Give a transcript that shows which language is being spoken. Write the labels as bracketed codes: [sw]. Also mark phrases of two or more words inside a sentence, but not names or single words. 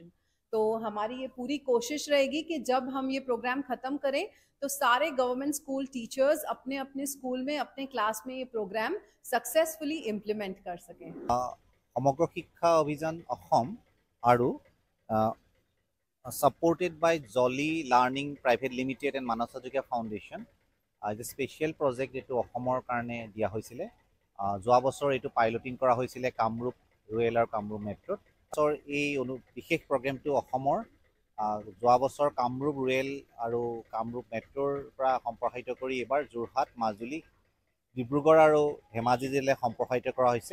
[hi] तो हमारी ये पूरी कोशिश रहेगी कि जब हम ये प्रोग्राम ख़त्म करें तो सारे [en] government school teachers [hi] अपने अपने स्कूल में, अपने क्लास में ये प्रोग्राम [en] successfully implement [hi] कर सकें। [en] समग्र शिक्षा अभियान असम आरु supported by Jolly Learning Private Limited and Manas Saikia Foundation as a special project जो [as] অসমৰ কাৰণে দিয়া হৈছিলে। যোৱা বছৰ এইটো পাইলটিং কৰা হৈছিলে কামৰূপ ৰয়েল আৰু কামৰূপ মেট্ৰত। এই বিশেষ প্ৰগ্ৰামটো অসমৰ যোৱা বছৰ কামৰূপ ৰুৰেল আৰু কামৰূপ মেট্ৰৰ পৰা সম্প্ৰসাৰিত কৰি এবাৰ যোৰহাট, মাজুলী, ডিব্ৰুগড় আৰু ধেমাজি জিলালৈ সম্প্ৰসাৰিত কৰা হৈছে।